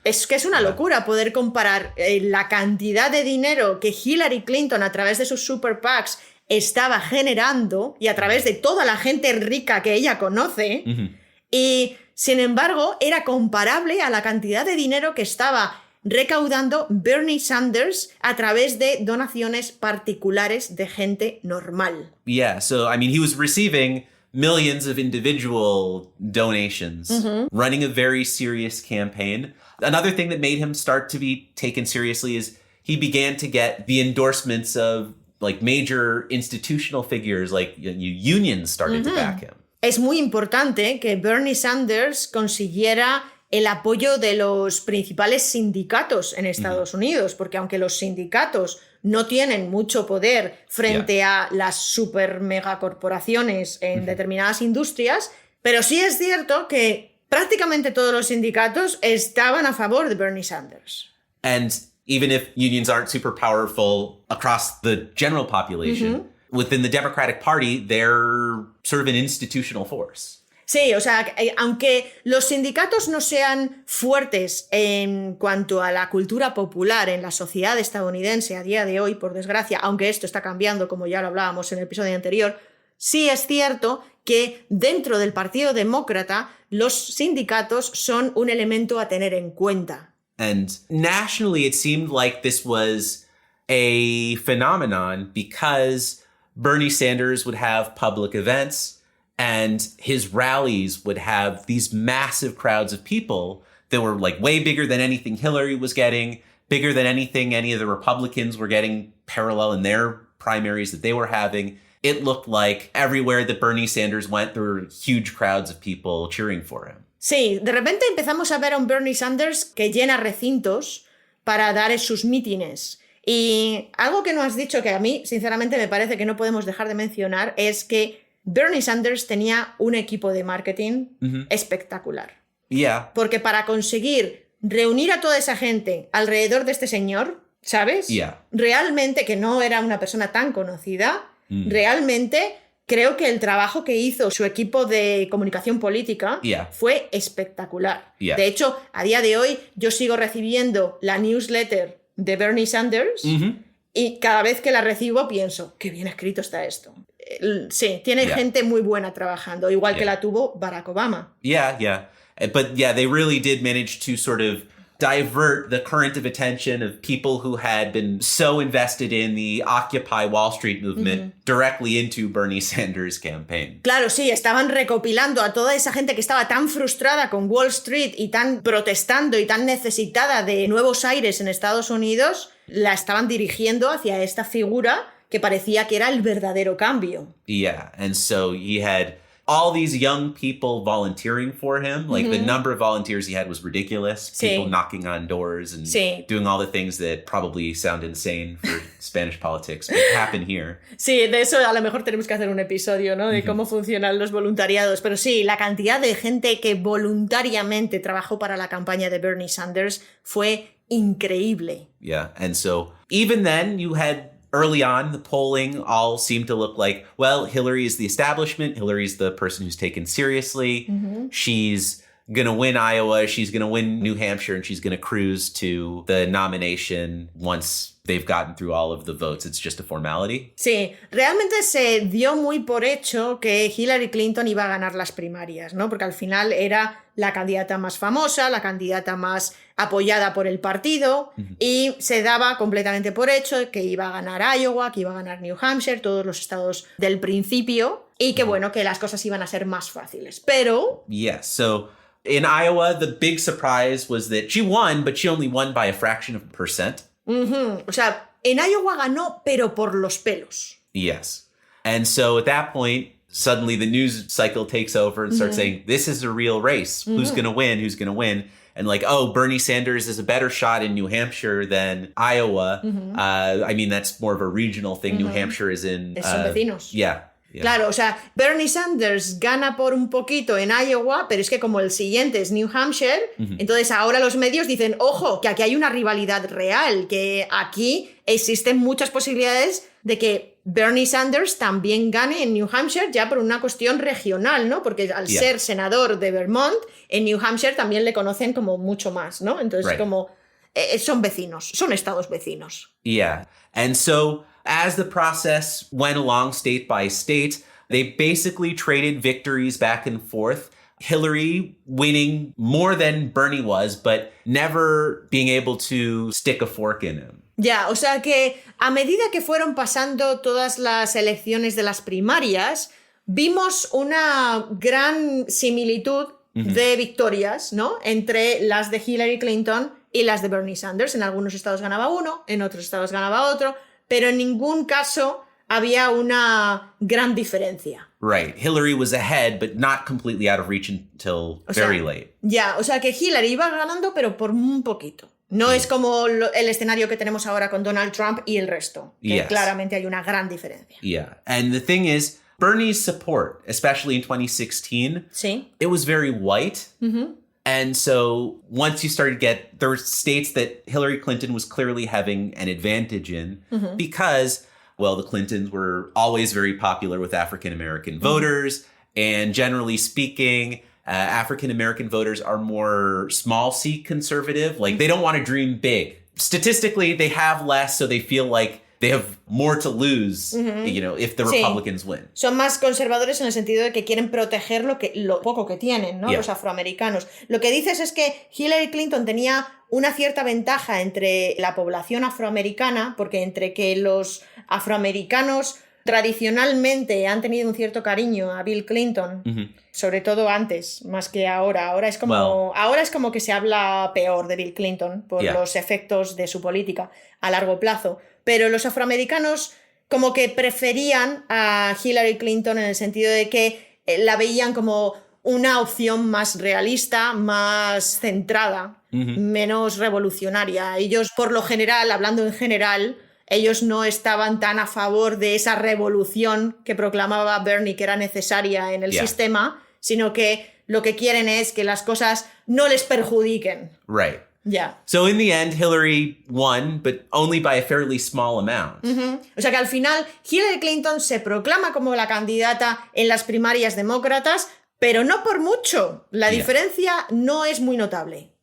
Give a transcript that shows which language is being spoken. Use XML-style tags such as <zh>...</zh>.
<es>Es que es una locura poder comparar la cantidad de dinero que Hillary Clinton a través de sus super PACs estaba generando y a través de toda la gente rica que ella conoce y sin embargo era comparable a la cantidad de dinero que estaba recaudando Bernie Sanders a través de donaciones particulares de gente normal.</es> <en>Yeah, so I mean he was receiving millions of individual donations, running a very serious campaign. Another thing that made him start to be taken seriously is he began to get the endorsements of like major institutional figures, like unions started to back him.</en> <es>Es muy importante que Bernie Sanders consiguiera el apoyo de los principales sindicatos en Estados Unidos, porque aunque los sindicatos no tienen mucho poder frente a las super mega corporaciones en determinadas industrias, pero sí es cierto que prácticamente todos los sindicatos estaban a favor de Bernie Sanders.</es> <en>And even if unions aren't super powerful across the general population, within the Democratic Party, they're sort of an institutional force.</en> <es>Sí, o sea, aunque los sindicatos no sean fuertes en cuanto a la cultura popular en la sociedad estadounidense a día de hoy, por desgracia, aunque esto está cambiando, como ya lo hablábamos en el episodio anterior, sí es cierto que dentro del Partido Demócrata los sindicatos son un elemento a tener en cuenta.</es> <en>And nationally it seemed like this was a phenomenon because Bernie Sanders would have public events and his rallies would have these massive crowds of people that were like way bigger than anything Hillary was getting, bigger than anything any of the Republicans were getting parallel in their primaries that they were having. It looked like everywhere that Bernie Sanders went, there were huge crowds of people cheering for him.</en> <es>Sí, de repente empezamos a ver a un Bernie Sanders que llena recintos para dar sus mítines. Y algo que no has dicho, que a mí sinceramente me parece que no podemos dejar de mencionar, es que Bernie Sanders tenía un equipo de marketing espectacular.</es> <en>Yeah.</en> <es>Porque para conseguir reunir a toda esa gente alrededor de este señor, ¿sabes?</es> <en>Yeah.</en> <es>Realmente, que no era una persona tan conocida, realmente creo que el trabajo que hizo su equipo de comunicación política fue espectacular.</es> <en>Yeah.</en> <es>De hecho, a día de hoy yo sigo recibiendo la newsletter de Bernie Sanders y cada vez que la recibo pienso, qué bien escrito está esto. Sí, tiene gente muy buena trabajando, igual que la tuvo Barack Obama.</es> <en>Yeah. But yeah, they really did manage to sort of divert the current of attention of people who had been so invested in the Occupy Wall Street movement directly into Bernie Sanders' campaign.</en> <es>Claro, sí, estaban recopilando a toda esa gente que estaba tan frustrada con Wall Street y tan protestando y tan necesitada de nuevos aires en Estados Unidos, la estaban dirigiendo hacia esta figura que parecía que era el verdadero cambio.</es> <en>Yeah, and so he had all these young people volunteering for him. Like the number of volunteers he had was ridiculous.</en> <es>Sí.</es> <en>People knocking on doors and</en> <es>Sí.</es> <en>doing all the things that probably sound insane for Spanish politics, but happen here.</en> <es>Sí, de eso a lo mejor tenemos que hacer un episodio, ¿no? De cómo funcionan los voluntariados. Pero sí, la cantidad de gente que voluntariamente trabajó para la campaña de Bernie Sanders fue increíble.</es> <en>Yeah. And so even then you had early on, the polling all seemed to look like, well, Hillary is the establishment. Hillary's the person who's taken seriously. She's going to win Iowa. She's going to win New Hampshire, and she's going to cruise to the nomination once they've gotten through all of the votes. It's just a formality.</en> <es>Sí, realmente se dio muy por hecho que Hillary Clinton iba a ganar las primarias, ¿no? Porque al final era la candidata más famosa, la candidata más apoyada por el partido, y se daba completamente por hecho que iba a ganar Iowa, que iba a ganar New Hampshire, todos los estados del principio, y que bueno, que las cosas iban a ser más fáciles. Pero...</es> <en>Yes. So in Iowa, the big surprise was that she won, but she only won by a fraction of a percent.</en> <es>O sea, en Iowa ganó, pero por los pelos.</es> <en>Yes. And so at that point, suddenly the news cycle takes over and starts saying, this is a real race. Who's going to win? Who's going to win? And like, oh, Bernie Sanders is a better shot in New Hampshire than Iowa. I mean, that's more of a regional thing. New Hampshire is in...</en> <es>Son vecinos.</es> <en>Yeah.</en> <es>Claro, o sea, Bernie Sanders gana por un poquito en Iowa, pero es que como el siguiente es New Hampshire, entonces ahora los medios dicen, ojo, que aquí hay una rivalidad real, que aquí existen muchas posibilidades de que Bernie Sanders también gane en New Hampshire ya por una cuestión regional, ¿no? Porque al ser senador de Vermont, en New Hampshire también le conocen como mucho más, ¿no? Entonces como son vecinos, son estados vecinos.</es> <en>Yeah. And so as the process went along state by state, they basically traded victories back and forth. Hillary winning more than Bernie was, but never being able to stick a fork in him.</en> <es>Ya, o sea que a medida que fueron pasando todas las elecciones de las primarias, vimos una gran similitud de victorias, ¿no? Entre las de Hillary Clinton y las de Bernie Sanders. En algunos estados ganaba uno, en otros estados ganaba otro, pero en ningún caso había una gran diferencia.</es> <en>Right. Hillary was ahead, but not completely out of reach until very late.</en> <es>Ya, o sea que Hillary iba ganando, pero por un poquito. No es como el escenario que tenemos ahora con Donald Trump y el resto, que claramente hay una gran diferencia.</es> <en>Yeah. And the thing is, Bernie's support, especially in 2016, it was very white. And so once you started to get, there were states that Hillary Clinton was clearly having an advantage in because, well, the Clintons were always very popular with African-American voters. And generally speaking, African-American voters are more small C conservative. Like they don't want to dream big. Statistically, they have less, so they feel like they have more to lose, you know, if the Republicans win.</en> <es>Son más conservadores en el sentido de que quieren proteger lo poco que tienen, ¿no? Los afroamericanos. Lo que dices es que Hillary Clinton tenía una cierta ventaja entre la población afroamericana, porque entre que los afroamericanos tradicionalmente han tenido un cierto cariño a Bill Clinton, sobre todo antes, más que ahora. Ahora es como que se habla peor de Bill Clinton por los efectos de su política a largo plazo. Pero los afroamericanos como que preferían a Hillary Clinton en el sentido de que la veían como una opción más realista, más centrada, menos revolucionaria. Ellos, por lo general, hablando en general, ellos no estaban tan a favor de esa revolución que proclamaba Bernie que era necesaria en el sistema, sino que lo que quieren es que las cosas no les perjudiquen.</es> <en>Right. Yeah. So in the end, Hillary won, but only by a fairly small amount.</en> <es>O sea que al final Hillary Clinton se proclama como la candidata en las primarias demócratas, pero no por mucho. La diferencia no es muy notable.</es>